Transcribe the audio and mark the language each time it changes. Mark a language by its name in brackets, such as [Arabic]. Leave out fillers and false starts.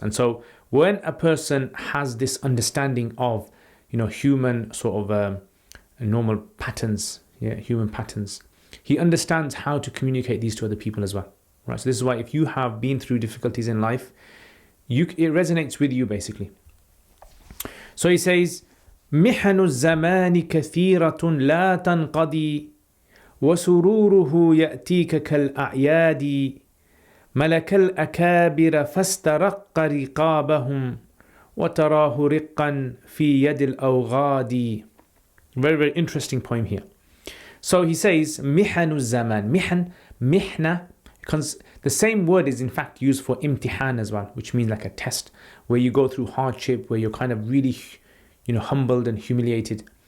[English] And so when a person has this understanding of, human sort of normal patterns, human patterns, he understands how to communicate these to other people as well, right? So this is why if you have been through difficulties in life, it resonates with you basically. So he says, [Arabic] محن الزمان كثيرة لا تنقضي وسروره يأتيك كالأعياد ملك الأكابر فاسترق رقابهم وتراه رقا في يد الأوغاد. [English] Very interesting poem here. So he says [Arabic] محن الزمان. [English] Mihna, because the same word is in fact used for imtihan as well, which means like a test where you go through hardship, where you're kind of really humbled and humiliated.